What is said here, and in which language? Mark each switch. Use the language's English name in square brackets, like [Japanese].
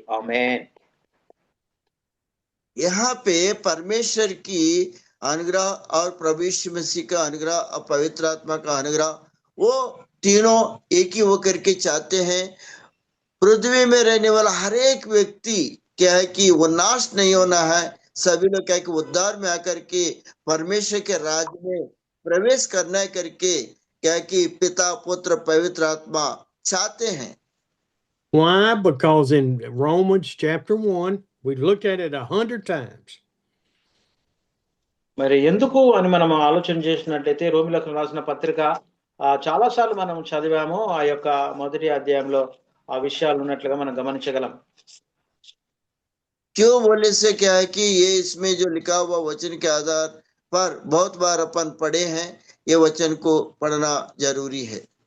[Telugu] ఆమేన్. [Hindi] यहाँ पे परमेश्वर की अनुग्रह और प्रभु यीशु मसीह का अनुग्रह और पवित्र आत्मा का अनुग्रह, वो तीनों एक ही होकर के चाहते हैं। पृथ्वी में रहने वाला हर एक व्यक्ति क्या है कि वो नाश नहीं होना है, सभी लोग क्या है कि उद्धार में आकर के परमेश्वर के राज्य में प्रवेश करना है करके क्या कि पिता पुत्र पवित्र आत्मा चाहते हैं। [English] Why? Because in Romans chapter 1, we looked at it 100 times. [Telugu] మరి ఎందుకు అని మనం ఆలోచన చేసినట్లయితే రోమిలకు రాసిన పత్రిక చాలా సార్లు మనం చదివాము. ఆ యొక్క మొదటి అధ్యాయంలో ఆ విషయాలు ఉన్నట్లుగా మనం గమనించగలం. [Hindi] क्यों बोलने से क्या है कि ये इसमें जो लिखा हुआ वचन के आधार पर बहुत बार अपन पढ़े हैं, ये वचन को पढ़ना जरूरी है।